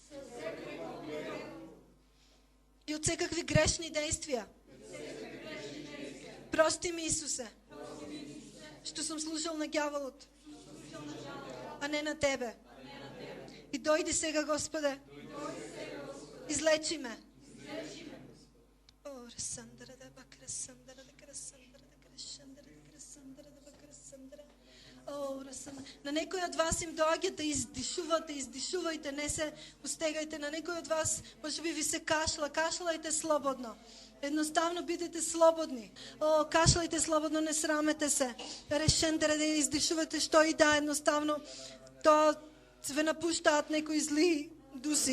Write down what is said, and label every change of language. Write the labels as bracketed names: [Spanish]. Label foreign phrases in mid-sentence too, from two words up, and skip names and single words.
[Macedonian] И од секакви грешни действија. Прости ми, Исусе, што сум служил на ѓаволот, а не на Тебе. И дојди сега, Господе, излечи ме. О, Расандра да бакрасандра да красандра да крашандра да красандра да бакрасандра. О, Расандра. На некој од вас им доаѓа да издишувајте, не се устегајте. На некој од вас можеби ви се кашлајте слободно. Едноставно бидете слободни. О, кашлајте слободно, не срамете се. Решендере да издишувате што и да, едноставно тоа ве напуштаат некои зли дуси.